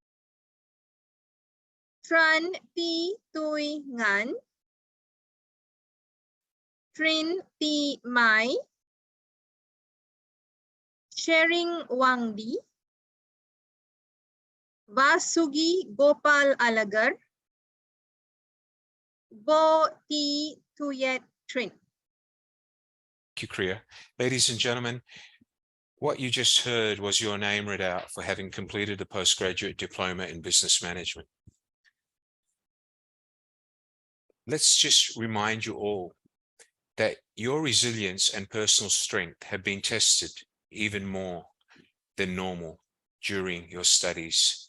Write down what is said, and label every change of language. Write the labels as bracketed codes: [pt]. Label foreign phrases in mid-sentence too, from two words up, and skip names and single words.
[en] Tran Ti Tui Ngan, Trin Ti Mai, Shering Wangdi, Vasugi Gopal Alagar, Go Ti Tuyet Trin. Thank you, Kriya. Ladies and gentlemen, what you just heard was your name read out for having completed a postgraduate diploma in business management. Let's just remind you all that your resilience and personal strength have been tested even more than normal during your studies.